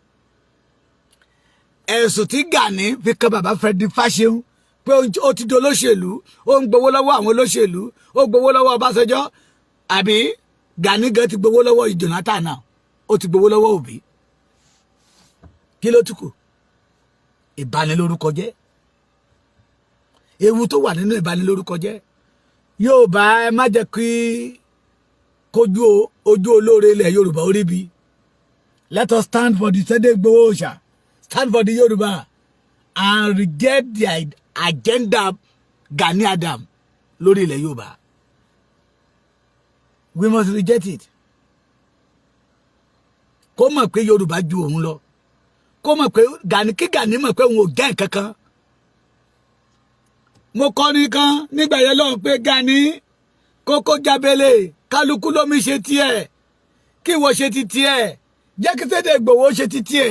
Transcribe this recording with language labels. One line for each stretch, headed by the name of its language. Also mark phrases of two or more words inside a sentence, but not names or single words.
Yoruba: ẹ̀sùn tí Gani fi kan bàbá Frederick Fasehun pé ó ti di olóṣèlú, ó ń gbowó lọ́wọ́ àwọn olóṣèlú, ó gbowó lọ́wọ́ Ọbásanjọ́, àbí Gani gan ti gbowó lọ́wọ́ Jonathan náà, ó ti gbowó lọ́wọ́ Obi. kí ló tún kù? ìbanilórúkọ jẹ́. ewu tó wà nínú ìbanilórúkọ jẹ́. Yorùbá ẹ má jẹ́ kí kojú ojú olóore ilẹ̀ Yorùbá orí bi.
English: Let us stand for the Sunday Igboho Oòṣà, stand for the Yorùbá and reject the agenda Gani Adams
Yoruba: lórí ilẹ̀ Yorùbá.
English: We must reject it.
Yoruba: kó mọ̀ pé Yorùbá ju òun lọ, kó mọ̀ pé kí Gani mọ̀ pé òun ò jẹ́ nǹkan kan. mo kọ́ nìkan nígbà yẹn lọ́hùn pé Gani kókó jábẹ́lẹ̀ kálukú lómi ṣe tiẹ̀, kí ìwọ ṣe ti tiẹ̀, jẹ́ kí Sunday Igboho ṣe ti tiẹ̀.